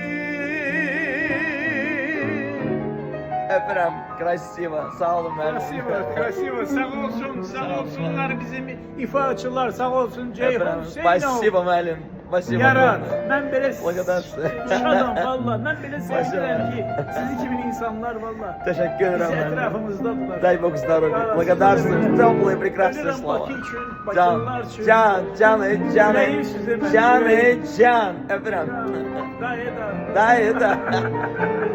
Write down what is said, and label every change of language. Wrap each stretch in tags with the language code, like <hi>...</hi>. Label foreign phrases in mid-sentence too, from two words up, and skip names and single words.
<az>Öpürəm, krasivo, sağ olun mənim.</az> <ru>Красиво, красиво,</ru> <az>sağ olsunlar bizim ifaçılar, sağ olsun Ceyhun Hüseynov. Spasibo müəllim. Spasibo. Yarat, mən belə</az> <ru>Благодарствую.</ru> <az>şadam valla, mən belə sevinirəm ki, sizi kimi insanlar valla.</az> <tr>Teşekkür ederim.</tr> <az>Bizi etrafımızdadılar.</az> <ru>Дай Бог здоровья. Благодарствую. Теплые, прекрасные</ru> <az>Ölürəm</az> <ru>слова.</ru> <az>Bakı üçün, Can, Bakılılar üçün. can,</az> <tr>Yüreğim size ben.</tr> <az>can. Öpürəm. Dayı da. Dayı da.</az>